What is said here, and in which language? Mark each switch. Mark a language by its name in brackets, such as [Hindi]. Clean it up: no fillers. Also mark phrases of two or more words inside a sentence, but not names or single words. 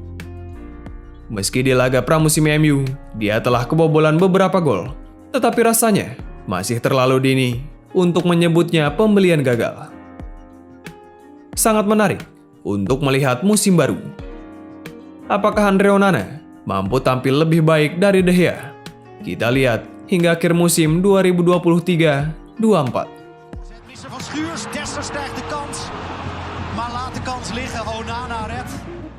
[Indonesian] Meski di laga pramusim MU, dia telah kebobolan beberapa gol, tetapi rasanya masih terlalu dini untuk menyebutnya pembelian gagal. Sangat menarik untuk melihat musim baru. Apakah Andre Onana mampu tampil lebih baik dari De Gea? Kita lihat hingga akhir musim 2023-24. [Dutch] Van Schuurs, Dessers krijgt de kans, maar laat de kans liggen. Onana redt.